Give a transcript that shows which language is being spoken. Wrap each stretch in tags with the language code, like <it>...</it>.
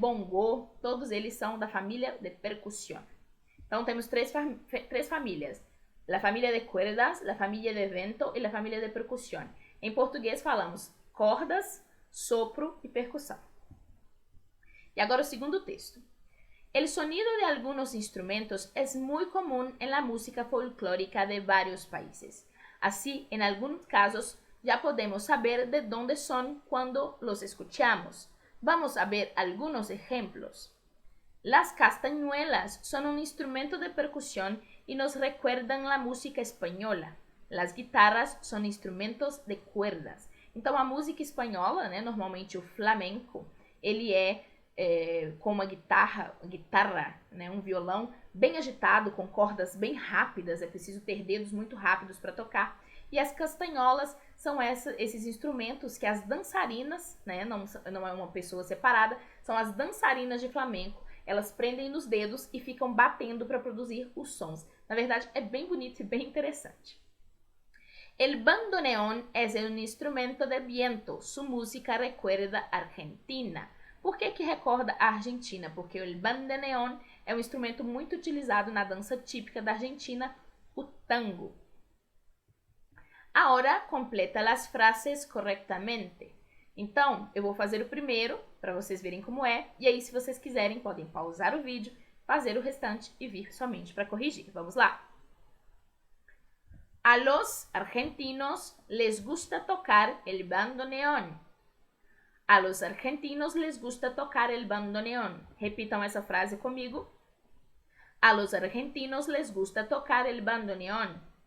<pt>Bongô, todos eles são da família de percussão. Então, temos três famílias. A família de cuerdas, a família de vento e a família de percussão. Em português falamos cordas, sopro e percussão. E agora o segundo texto.</pt> <es>El sonido de algunos instrumentos es muy común en la música folclórica de varios países. Así, en algunos casos, ya podemos saber de dónde son cuando los escuchamos. Vamos a ver algunos ejemplos. Las castañuelas son un instrumento de percusión y nos recuerdan la música española. Las guitarras son instrumentos de cuerdas.</es> <pt>Então, a música espanhola, né, normalmente o flamenco, ele é com uma guitarra, né, um violão bem agitado, com cordas bem rápidas, é preciso ter dedos muito rápidos para tocar. E as castanholas são esses instrumentos que as dançarinas, né, não é uma pessoa separada, são as dançarinas de flamenco. Elas prendem nos dedos e ficam batendo para produzir os sons. Na verdade, é bem bonito e bem interessante.</pt> <es>El bandoneón es un instrumento de viento. Su música recuerda Argentina.</es> <pt>Por que recorda a Argentina? Porque o bandoneón é um instrumento muito utilizado na dança típica da Argentina, o tango. Agora, completa as frases corretamente. Então, eu vou fazer o primeiro, para vocês verem como é, e aí, se vocês quiserem, podem pausar o vídeo, fazer o restante e vir somente para corrigir. Vamos lá?</pt> <es>A los argentinos les gusta tocar el bandoneón. A los argentinos les gusta tocar el bandoneón.</es> <pt>Repitam essa frase comigo.</pt> <es>A los argentinos les gusta tocar el bandoneón.</es>